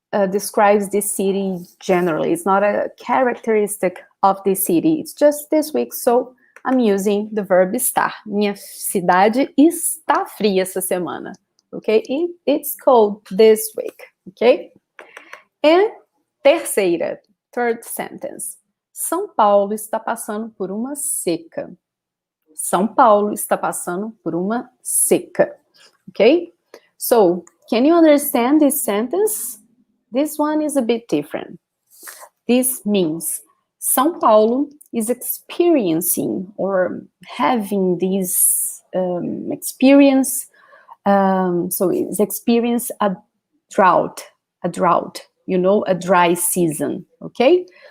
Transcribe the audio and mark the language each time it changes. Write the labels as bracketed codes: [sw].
[en] describes this city generally. It's not a characteristic of this city. It's just this week, so I'm using the verb estar. [pt] Minha cidade está fria essa semana. [en] Okay? It's cold this week. Okay? And terceira, third sentence. [pt] São Paulo está passando por uma seca. São Paulo está passando por uma seca. [en] Okay? So, can you understand this sentence? This one is a bit different. This means São Paulo is experiencing or having this experience. So it's experience a drought, you know, a dry season, okay?